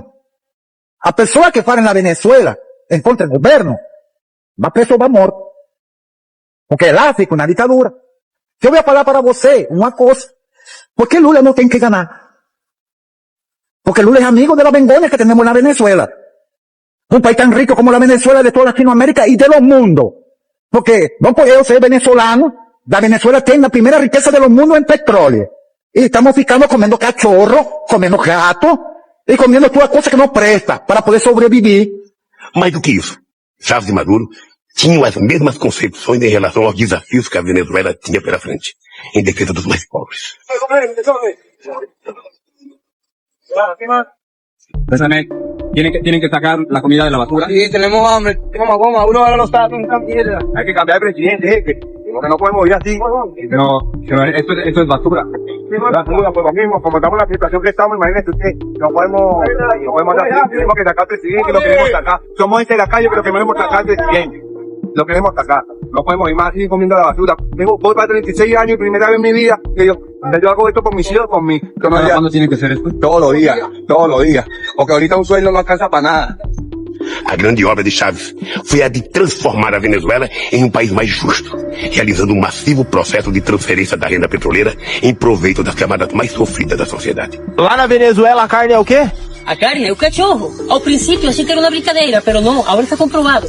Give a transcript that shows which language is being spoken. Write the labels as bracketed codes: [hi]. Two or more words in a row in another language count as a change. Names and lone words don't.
[pt] A pessoa que fala na Venezuela em contra do governo, vai preso ou vai morto. Porque lá fica na ditadura. Se eu vou falar para você uma coisa, por que Lula não tem que ganhar? Porque Lula é amigo [es] de la [pt] vergonha que temos na Venezuela. [es] Un país tan rico como la Venezuela, de toda Latinoamérica y de los mundos. Porque no puedo ser venezolano. La Venezuela tiene la primera riqueza de los mundos en petróleo. Y estamos ficando comiendo cachorro, comiendo gato y comiendo toda cosa que no presta para poder sobrevivir. [pt] Mais do que isso, Chávez e Maduro tinham as mesmas concepções em relação aos desafios que a Venezuela tinha pela frente, em defesa dos mais pobres. [es] Tienen que sacar la comida de la basura. Sí, tenemos hambre. Vamos, uno ahora no está en mierda. Hay que cambiar de presidente, jefe. Porque no podemos ir así. No, esto es basura. Basura, por lo mismo, como estamos en la situación que estamos, imagínese usted, no podemos andar así. Tenemos que sacar al presidente, lo queremos sacar. Somos gente de la calle, pero queremos sacar al presidente. Lo queremos sacar. No podemos ir más así comiendo la basura. Voy para 36 años y primera vez en mi vida que yo hago esto por mis hijos, por mí. ¿Cuándo tiene que ser esto? Todos los días. Porque ahorita un sueldo no alcanza para nada. [pt] A grande obra de Chávez foi a de transformar a Venezuela em um país mais justo, realizando um massivo processo de transferência da renda petroleira em proveito das camadas mais sofridas da sociedade. Lá na Venezuela a carne é o quê? A carne é o cachorro. Ao princípio achei que era uma brincadeira, pero não, agora está comprovado.